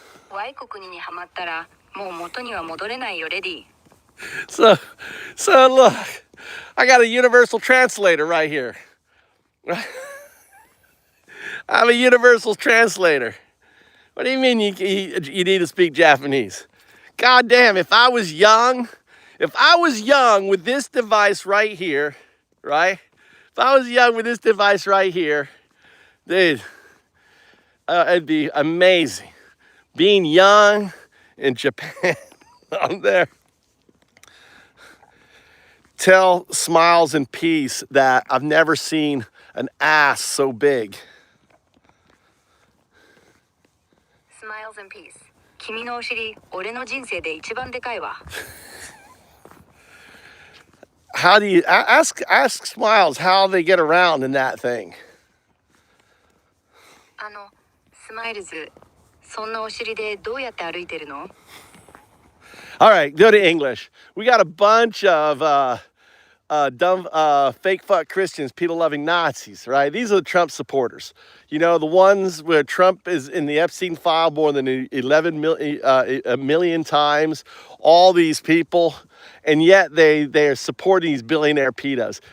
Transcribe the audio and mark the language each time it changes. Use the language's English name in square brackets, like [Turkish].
[Japanese] ワイ国にハマったらもう元には戻れないよ、レディ。 [English] So look, I got a universal translator right here. I'm a universal translator. What do you mean you need to speak Japanese? God damn, if I was young with this device right here, right? If I was young with this device right here, dude, it'd be amazing. Being young in Japan, I'm there. Tell Smiles and Peace that I've never seen an ass so big. Smiles and Peace. [Japanese] 君のお尻、俺の人生で一番でかいわ。 [English] How do you ask Smiles how they get around in that thing? [Japanese] スマイルズ、そんなお尻でどうやって歩いてるの? [English] All right, go to English. We got a bunch of dumb, fake fuck Christians, people loving Nazis, right? These are the Trump supporters. You know, the ones where Trump is in the Epstein file more than 11 million times. All these people, and yet they are supporting these billionaire pedos.